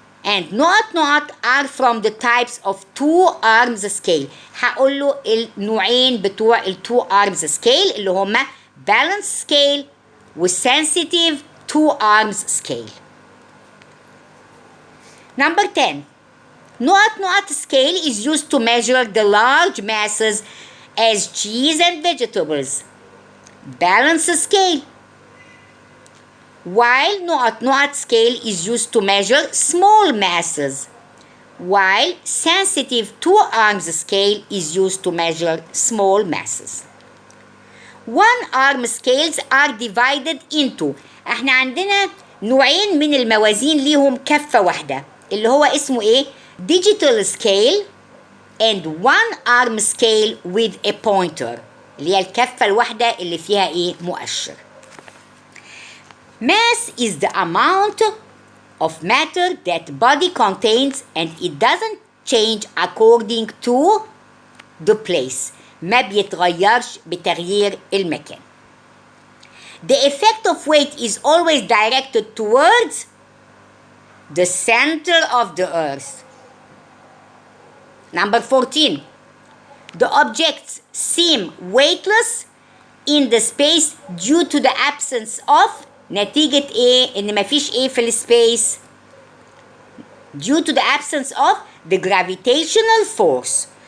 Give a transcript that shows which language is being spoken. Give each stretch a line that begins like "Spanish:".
English: and are from the types of 2 arms scale.
Arabic: هقول له النوعين بتوع ال 2 arms scale اللي هما balance scale و sensitive 2 arms scale.
English: Number 10. scale is used to measure the large masses as cheese and vegetables. Balance scale. while نقط scale is used to measure small masses, while sensitive 2 arms scale is used to measure small masses. 1 arm scales are divided into.
Arabic: احنا عندنا نوعين من الموازين ليهم كفة واحدة اللي هو اسمه ايه؟
English: digital scale and 1 arm scale with a pointer
Arabic: اللي هي الكفة الواحدة اللي فيها ايه؟ مؤشر.
English: Mass is the amount of matter that body contains and it doesn't change according to the place.
Arabic: ما بيتغيرش بتغيير المكان.
English: The effect of weight is always directed towards the center of the earth. Number 14. The objects seem weightless in the space due to the absence of
Arabic: نتيجة ايه؟ ان مفيش ايه في السبيس؟
English: Due to the absence of the gravitational force.